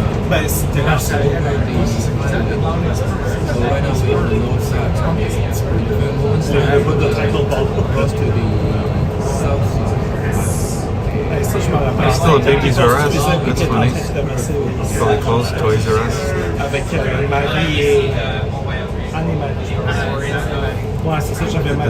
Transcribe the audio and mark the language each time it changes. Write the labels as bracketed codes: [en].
[fr] Ben, c'était là, c'est un bout de train de l'autre bord. Ben, ça, je me rappelle. [en] There's still a Biggies R Us. That's funny. It's Probably closed, Toys R Us. [fr] Avec Marie et Anne-Marie, je pense. Ouais, c'est ça, j'avais Marie.